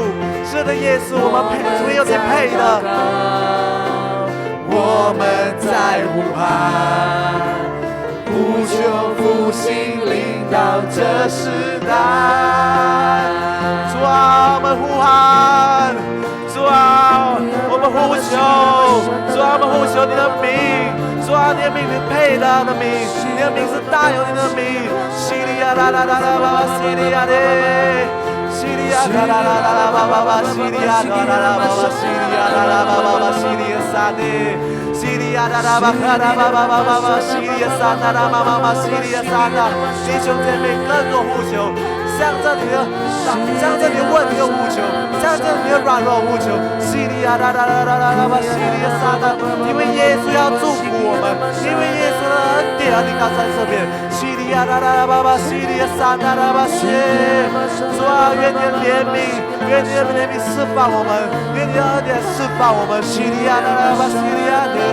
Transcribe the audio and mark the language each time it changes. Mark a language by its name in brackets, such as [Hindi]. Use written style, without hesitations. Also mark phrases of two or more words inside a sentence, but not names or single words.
[Chinese] 是的，耶稣，我们配，只有你配的。我们在呼喊，呼求复兴领导这时代。主啊，我们呼喊，主啊，我们呼求，主啊，我们呼求你的名，主啊，你的名是配得的名，你的名是大有你的名。西利亚啦啦啦啦啦，西利亚的，西利亚啦啦啦啦啦，西利亚啦啦啦啦，西利亚啦啦啦啦，西利亚撒的。西利亚啦啦吧啦吧吧吧吧吧，西利亚撒啦啦嘛嘛嘛，西利亚撒啦，弟兄姐妹更多呼求，向着你的问题的呼求，向着你的软弱呼求，西利亚啦啦啦啦啦吧，西利亚撒啦，因为耶稣要祝福我们，因为耶稣的恩典临到在这边，西利亚啦啦啦吧吧，西利亚撒啦啦吧谢，主啊，愿你的怜悯，愿你的怜悯释放我们，愿你的恩典释放我们，西利亚啦啦吧，西利亚的。